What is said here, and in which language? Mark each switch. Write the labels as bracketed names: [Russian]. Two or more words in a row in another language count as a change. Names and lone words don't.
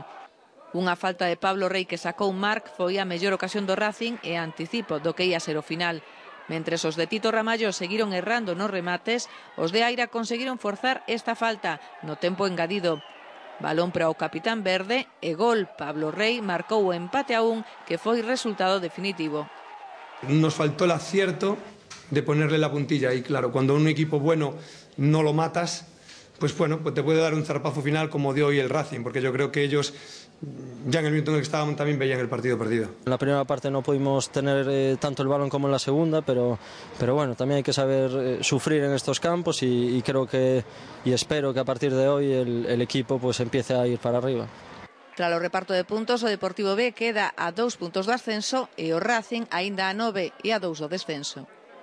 [Galician] Unha falta de Pablo Rey que sacou Marc foi a mellor ocasión do Racing e anticipo do que ia ser o final. Mentres os de Tito Ramallo seguiron errando nos remates, os de Aira conseguiron forzar esta falta no tempo engadido. Balón para o capitán verde e gol. Pablo Rey marcou o empate a 1 que foi resultado definitivo. [Spanish] Nos faltó el acierto de ponerle la puntilla y claro, cuando un equipo bueno no lo matas, pues bueno, pues te puede dar un zarpazo final como dio hoy el Racing, porque yo creo que ellos ya en el minuto en el que estaban también veían el partido perdido. En la primera parte no pudimos tener tanto el balón como en la segunda, pero bueno, también hay que saber sufrir en estos campos y creo que y espero que a partir de hoy el equipo pues empiece a ir para arriba. [Galician] Tras o reparto de puntos, o Deportivo B queda a 2 puntos do ascenso e o Racing aínda a 9 e a 2 do descenso.